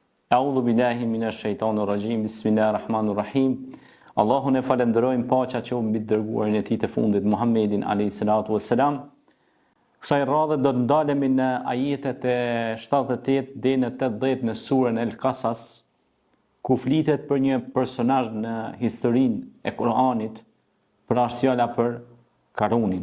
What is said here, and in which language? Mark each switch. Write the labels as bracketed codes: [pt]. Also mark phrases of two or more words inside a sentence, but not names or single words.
[ar] أعوذ بالله من الشيطان الرجيم بسم الله الرحمن الرحيم. [sq] Allahun e falenderojmë, paqja qoftë mbi dërguarin e tij të fundit, Muhammedin [ar] عليه الصلاة والسلام. [sq] Kësaj radhe do të ndalemi në ajetet e 78 deri në 80 në surën El-Qasas, ku flitet për një personazh në historinë e Kuranit, për fjala për Karunin.